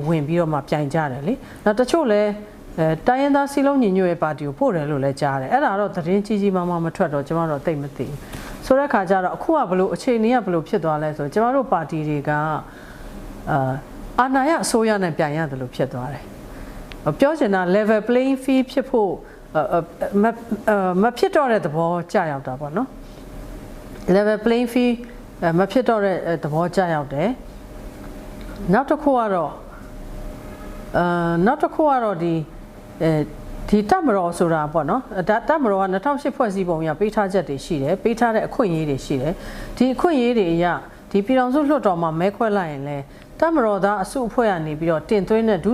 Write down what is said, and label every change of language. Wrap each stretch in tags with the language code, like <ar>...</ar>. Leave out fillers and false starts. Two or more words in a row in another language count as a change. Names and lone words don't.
<my>ဝင်ပြီးတော့မှပြိုင်ကြတယ်လေနောက်တချို့လဲတိုင်းရင်းသားစီလုံးညီညွတ်ရေးပါတီကိုပို့တယ်လို့လည်းကြားတယ်အဲ့ဒါတော့သတင်းကြီးကြီးမားမားမထွက်တော့ကျမတို့သိမသိဘူးဆိုတဲ့ခါကျတော့အခုကဘလို့အခြေအနေကဘလို့ဖြစ်သွားလဲဆိုကျမတို့ပါတီတွေကအာဏာရအစိုးရနဲ့ပြိုင်ရတယ်လို့ဖြစ်သွားတယ်ပြောချင်တာ</my> <en>level playing field</en> <my>ဖြစ်ဖို့မဖြစ်တော့တဲ့သဘောကြာရောက်တာပေါ့နော်</my> <en>level playing field</en> <my>မဖြစ်တော့တဲ့သဘောကြာရောက်တယ်နောက်တစ်ခုကတော့ဒီတပ်မတော်ဆိုတာပေါ့နော်တပ်မတော်က2008ဖွဲ့စည်းပုံရပေးထားချက်တွေရှိတယ်ပေးထားတဲ့အခွင့်အရေးတွေရှိတယ်ဒီအခွင့်အရေးတွေအရဒီပြည်ထောင်စုလွှတ်တော်မှာမဲခွဲလိုက်ရင်လည်းတမတော်သားအစုအဖွဲ့ကနေပြီးတော့တင်သွင်းတဲ့ဒု</my>